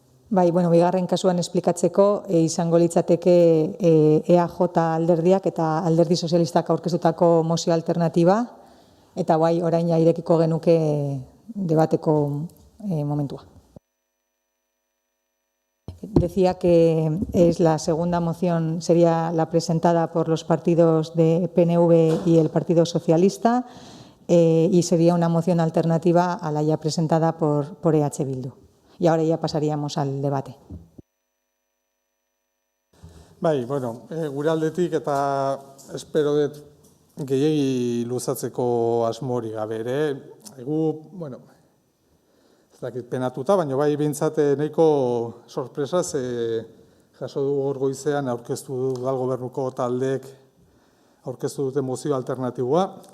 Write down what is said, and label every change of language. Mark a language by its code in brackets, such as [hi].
[eu] Bigarren kasuan esplikatzeko izango litzateke EAJ alderdiak eta alderdi sozialistak aurkeztutako mozio alternatiba, eta orain irekiko genuke debateko momentua. [es] Decía que es la segunda moción, sería la presentada por los partidos de PNV y el Partido Socialista, y sería una moción alternativa a la ya presentada por EH Bildu. Y ahora ya pasaríamos al debate. [eu] Bai, bueno, gure aldetik eta espero dut gehiegi luzatzeko asmori gabe ere. Egu, bueno, ez dakit penatuta, baina bai behintzat nahiko sorpresaz jaso dugu gaur goizean aurkeztu udal gobernuko taldeek aurkeztu dute mozio alternatiboa.